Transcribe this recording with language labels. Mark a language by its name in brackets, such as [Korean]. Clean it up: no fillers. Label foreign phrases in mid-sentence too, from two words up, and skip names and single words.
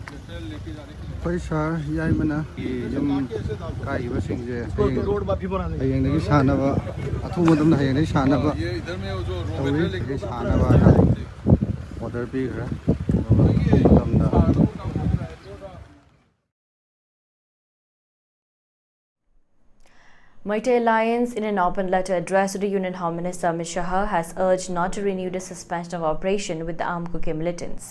[Manipuri] Paisa yai mana yum kai basingje hayeng dagi sanaba athu madam hayeng dagi sanaba tawi sanaba order bi ra madam da [English] Meitei Alliance, in an open letter addressed to the Union Home Minister Amit Shah, has urged not to renew the suspension of operation with the armed Kuki militants.